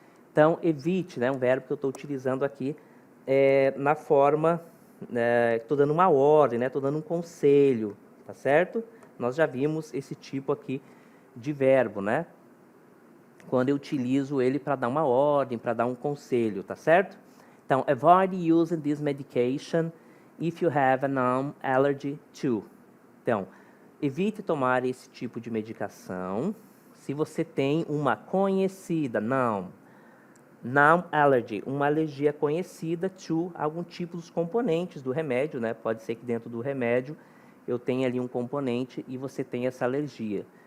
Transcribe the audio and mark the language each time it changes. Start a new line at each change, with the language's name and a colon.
Portuguese: Então, evite, né, um verbo que eu estou utilizando aqui na forma, estou dando uma ordem, estou dando um conselho, tá certo? Nós já vimos esse tipo aqui de verbo, né? Quando eu utilizo ele para dar uma ordem, para dar um conselho, tá certo? Então,
English: avoid using this medication if you have a known allergy to.
Portuguese: Então, evite tomar esse tipo de medicação se você tem uma conhecida,
English: known allergy,
Portuguese: uma alergia conhecida to algum tipo dos componentes do remédio, né? Pode ser que dentro do remédio eu tenha ali um componente e você tenha essa alergia.